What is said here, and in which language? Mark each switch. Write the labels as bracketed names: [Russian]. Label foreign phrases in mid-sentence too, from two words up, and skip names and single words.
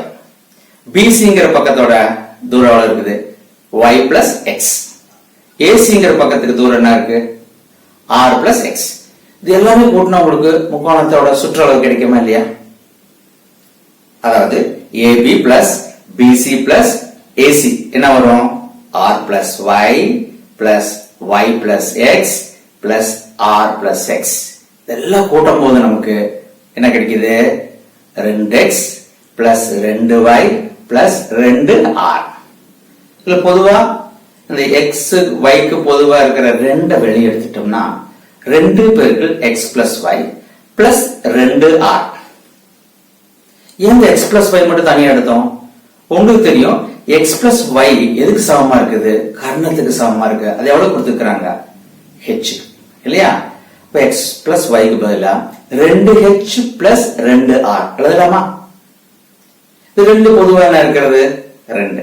[Tamil] BCங்கிற பக்கத்தோட தூரம் எவ்வளவு இருக்குது, [English] y plus x. [Tamil] ACங்கிற பக்கத்துக்கு தூரம் என்ன இருக்கு, [English] r plus x. [Tamil] இது எல்லாமே கூட்டினா உங்களுக்கு முக்கோணத்தோட சுற்றளவு கிடைக்குமா இல்லையா. அதாவது [English] AB plus BC plus AC [Tamil] என்ன வரும், [English] r plus y plus y plus x plus r plus x. [Tamil] இதெல்லாம் கூட்டும் போது நமக்கு என்ன கிடைக்குது, [English] 2x plus 2y plus 2r. [Tamil] இல்ல பொதுவா இந்த x yக்கு பொதுவா இருக்கிற 2 வெளியே எடுத்துட்டோம்னா 2 பெருக்கல் [English] x plus y plus 2r. [Tamil] ஏன் [English] x plus y [Tamil] மட்டும் தனியா எடுத்தோம், உங்களுக்கு தெரியும் [English] x plus y [Tamil] எதுக்கு சமமா இருக்குது, கர்ணத்துக்கு சமமா இருக்கு. அது எவ்வளவு கொடுத்துருக்காங்க, h இல்லையா. இப்ப [English] x plus y [Tamil] க்கு பதிலா [English] 2h plus 2r [Tamil] எழுதலாமா. இது 2 பொதுவா என்ன இருக்கிறது, 2.